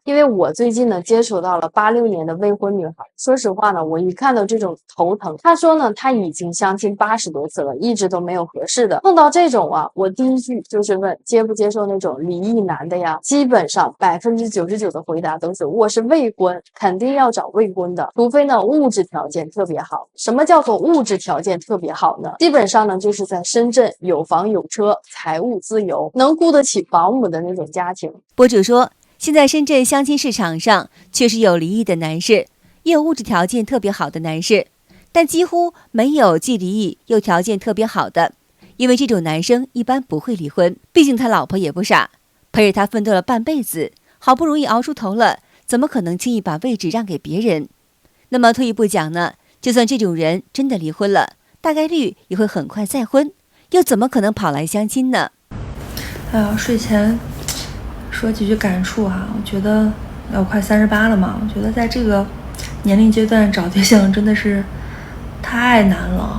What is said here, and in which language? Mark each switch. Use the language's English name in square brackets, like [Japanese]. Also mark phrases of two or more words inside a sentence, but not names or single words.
[Chinese] 因為我最近呢接觸到了86年的未婚女孩，說實話呢，我一看到這種頭疼。她說呢，她已經相親80多次了，一直都沒有合適的。碰到這種啊，我第一句就是問接不接受那種離異男的呀？基本上99%的回答都是我是未婚，肯定要找未婚的，除非呢物質條件特別好。什麼叫做物質條件特別好呢？基本上呢就是在深圳有房有車，財務自由，能雇得起保姆的那種家庭。博主說，現在深圳相親市場上確實有離異的男士，也有物質條件特別好的男士，但幾乎沒有既離異又條件特別好的。因為這種男生一般不會離婚，畢竟他老婆也不傻，陪着他奮鬥了半輩子，好不容易熬出頭了，怎麼可能輕易把位置讓給別人？那麼退一步講呢，就算這種人真的離婚了，大概率也會很快再婚，又怎麼可能跑來相親呢？哎呀，睡前說幾句感觸哈，我覺得我快38了嘛，我覺得在這個年齡階段找對象真的是太難了。